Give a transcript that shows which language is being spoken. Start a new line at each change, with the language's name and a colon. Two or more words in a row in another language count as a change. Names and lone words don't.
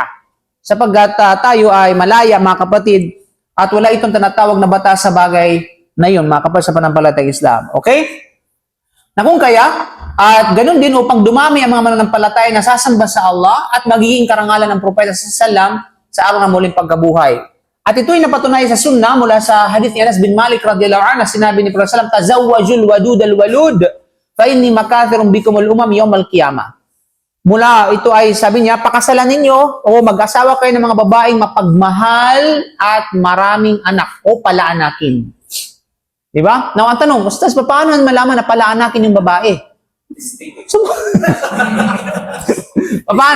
Filipino: Sapagkat tayo ay malaya, mga kapatid, at wala itong tinatawag na batas sa bagay na yun, mga kapatid sa pananampalatayang Islam. Okay? Na kung kaya, at ganun din upang dumami ang mga mananampalataya na sasamba sa Allah at magiging karangalan ng propeta sallam sa araw ng muling pagkabuhay. At ito ay napatunayan sa sunnah mula sa hadith ni Anas bin Malik
Arabic: رضي الله عنه,
Filipino: sinabi ni Prophet sallam,
Arabic: "تزوجوا الودود الولود فإني مكاثر بكم الأمم يوم القيامة."
Filipino: Mula ito ay sabi niya, pakasalan ninyo o mag-asawa kayo ng mga babaeng mapagmahal at maraming anak o palaanakin. Diba? Now, ang tanong, Ustaz, paano malaman na palaanakin yung babae? So, paano?